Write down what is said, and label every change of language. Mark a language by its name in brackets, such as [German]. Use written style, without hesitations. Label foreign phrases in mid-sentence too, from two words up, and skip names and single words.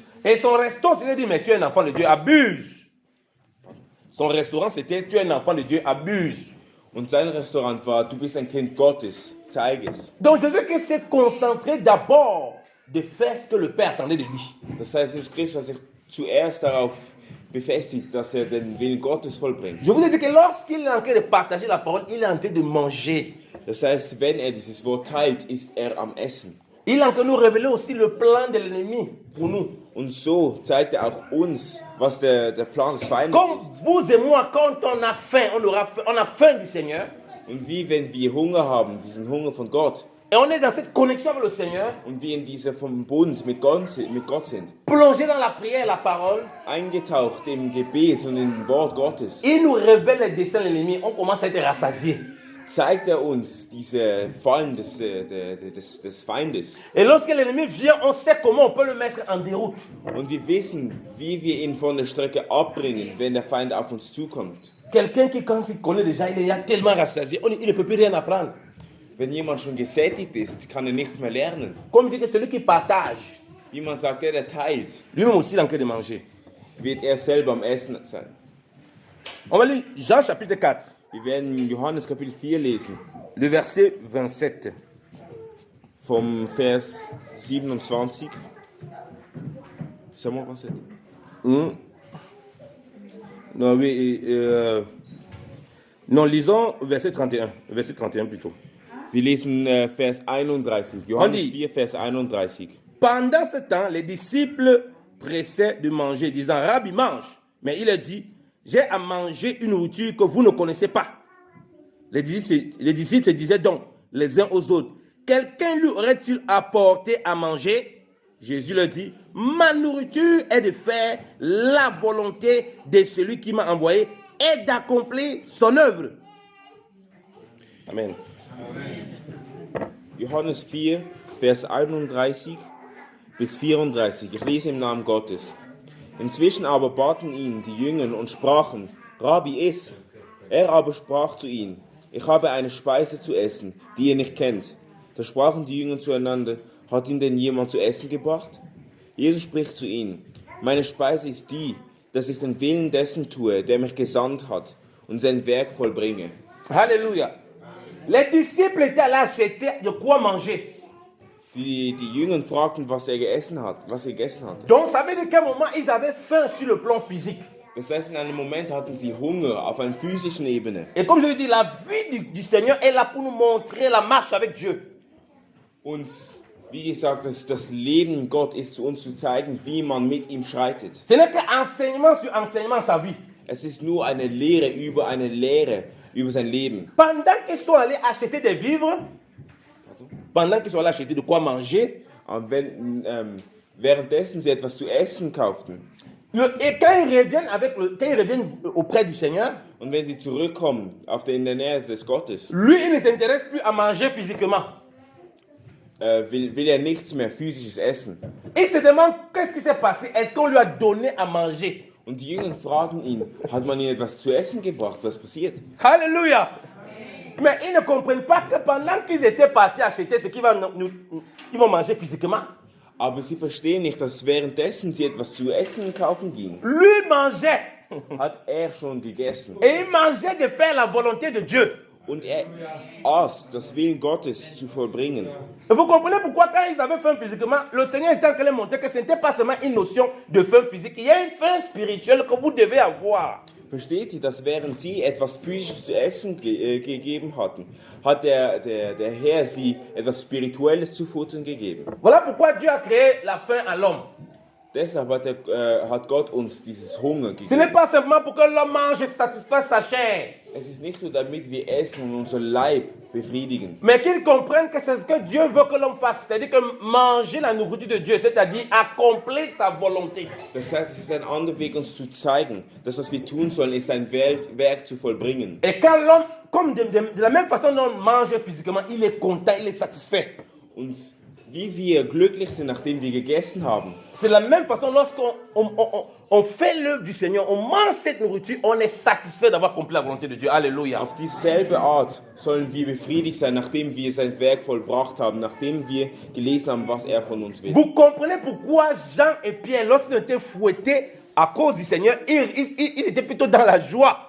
[French] Et son resto, c'est de dire, mais tu es un enfant de Dieu, abuse. Son restaurant, c'était, tu es un enfant de Dieu, abuse. [German] Und sein Restaurant war, du bist ein Kind Gottes, zeige es. [French] Donc Jésus qui s'est concentré d'abord de faire ce que le Père attendait de lui. [German] Das heißt, Jesus Christus hat sich zuerst darauf befestigt, dass er den Willen Gottes vollbringt. [French] Je vous ai dit que lorsqu'il est en train de partager la parole, il est en train de manger. [German] Das heißt, wenn er dieses Wort teilt, ist er am Essen. [French] Il est en train de nous révéler aussi le plan de l'ennemi pour nous. [German] Und so zeigt er auch uns, was der Plan des Feindes [French] Comme [German] ist. [French] vous et moi, quand on a faim, on a faim du Seigneur. [German] Und wie wenn wir Hunger haben, diesen Hunger von Gott, [French] Et on est dans cette connexion avec le Seigneur, [German] und wir in dieser vom Bund mit Gott sind, [French] plongé dans la prière et la parole. [German] eingetaucht im Gebet und im Wort Gottes, [French] Il nous révèle les desseins de l'ennemi. On commence à être rassasié. [German] zeigt er uns diese Fallen des Feindes. [French] Et lorsque l'ennemi vient, on sait comment on peut le mettre en déroute. [German] Und wir wissen, wie wir ihn von der Strecke abbringen, wenn der Feind auf uns zukommt. [French] Quelqu'un qui, quand il connaît déjà, il est tellement rassasié, il ne peut plus rien apprendre. [German] Wenn jemand schon gesättigt ist, kann er nichts mehr lernen. [French] Comme dit que celui qui partage, [German] Wie man sagt, der teilt, [French] lui-même aussi il est en train de manger. [German] wird er selber am Essen sein. [French] On va lire Jean chapitre 4, [German] Wir werden Johannes Kapitel 4 lesen, [French] le verset 27. [German] vom Vers 27. Sag-moi, was ist? [French] Non, oui, non, lisons verset 31 plutôt. [German] Wir lesen Vers 31, Johannes 4, Vers 31. [French] Pendant ce temps, les disciples pressaient de manger, disant, Rabbi, mange. Mais il leur dit, j'ai à manger une nourriture que vous ne connaissez pas. Les disciples se disaient donc les uns aux autres, quelqu'un lui aurait-il apporté à manger? Jésus leur dit, ma nourriture est de faire la volonté de celui qui m'a envoyé et d'accomplir son œuvre. Amen. [German] Johannes 4, Vers 31 bis 34. Ich lese im Namen Gottes. Inzwischen aber baten ihn die Jünger und sprachen, Rabbi, iss. Er aber sprach zu ihnen, ich habe eine Speise zu essen, die ihr nicht kennt. Da sprachen die Jünger zueinander, hat ihn denn jemand zu essen gebracht? Jesus spricht zu ihnen, meine Speise ist die, dass ich den Willen dessen tue, der mich gesandt hat, und sein Werk vollbringe. [French] Alléluia. Les disciples étaient allés acheter de quoi manger. [German] Die Jünger fragten, was er gegessen hat. [French] Donc ça veut dire qu'à un moment, ils avaient faim sur le plan physique. [German] Das heißt, in einem Moment hatten sie Hunger auf einer physischen Ebene. [French] Et comme je l'ai dit, la vie du Seigneur est là pour nous montrer la marche avec Dieu. [German] Und wie gesagt, das Leben Gott ist zu uns zu zeigen, wie man mit ihm schreitet. [French] Ce n'est qu'enseignement sur enseignement sa vie. [German] Es ist nur eine Lehre über sein Leben. [French] Pendant qu'ils sont allés acheter des vivres, pendant qu'ils sont allés acheter de quoi manger, [German] Währenddessen sie etwas zu essen kauften. [French] Et quand ils reviennent auprès du Seigneur, [German] und wenn sie zurückkommen in der Nähe des Gottes, [French] lui, il ne s'intéresse plus à manger physiquement. [German] will er nichts mehr physisches essen. [French] Il se demande qu'est-ce qui s'est passé. Est-ce qu'on lui a donné à manger? [German] Und die Jünger fragen ihn, hat man ihnen etwas zu essen gebracht? Was passiert? [French] Alléluia. Mais ils ne comprennent pas que pendant qu'ils étaient partis acheter ce qu'ils vont manger physiquement, [German] Aber sie verstehen nicht, dass währenddessen sie etwas zu essen kaufen gingen, [French] lui mangeait. [German] hat er schon gegessen. [French] Et il mangeait de faire la volonté de Dieu. [German] Und er aß, das Willen Gottes zu vollbringen. [French] Et vous comprenez pourquoi quand ils avaient faim physiquement, le Seigneur est en train de montrer que ce n'était pas seulement une notion de faim physique, il y a une faim spirituelle que vous devez avoir. [German] Versteht ihr, dass während sie etwas Physisches zu essen gegeben hatten, hat der Herr sie etwas Spirituelles zu futtern gegeben. [French] Voilà pourquoi Dieu a créé la faim à l'homme. [German] Deshalb hat Gott uns dieses Hunger [French] Ce n'est [German] gegeben. [French] pas simplement pour que l'homme mange et satisfasse sa chair, [German] Es ist nicht nur damit wir essen und unser Leib befriedigen, [French] mais qu'il comprenne que c'est ce que Dieu veut que l'homme fasse, c'est-à-dire que manger la nourriture de Dieu, c'est-à-dire accomplir sa volonté. [German] Das heißt, es ist ein anderer Weg, uns zu zeigen, dass was wir tun sollen, ist ein Werk zu vollbringen. [French] Et quand l'homme, comme de la même façon dont on mange physiquement, il est content, il est satisfait. [German] Und wie wir glücklich sind, nachdem wir gegessen haben, [French] C'est de la même façon lorsqu'on on fait l'œuvre du Seigneur, on mange cette nourriture, on est satisfait d'avoir accompli la volonté de Dieu. Alléluia. [German] auf dieselbe Art sollen wir befriedigt sein, nachdem wir sein Werk vollbracht haben, nachdem wir gelesen haben, was er von uns will. [French] Vous comprenez pourquoi Jean et Pierre, lorsqu'ils étaient fouettés à cause du Seigneur, ils étaient plutôt dans la joie.